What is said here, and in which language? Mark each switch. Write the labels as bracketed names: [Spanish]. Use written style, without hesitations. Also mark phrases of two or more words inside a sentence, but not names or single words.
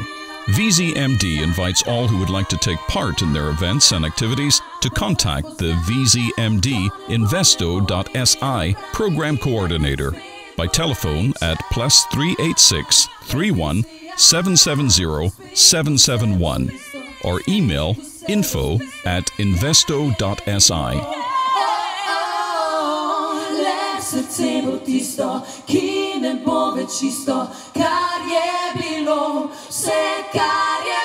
[English] VZMD invites all who would like to take part in their events and activities to contact the VZMD Investo.si program coordinator by telephone at +386 31 770 771 or email info@investo.si. [Slovenian] Srce tisto, ki ne bo več isto, kar je bilo, vse kar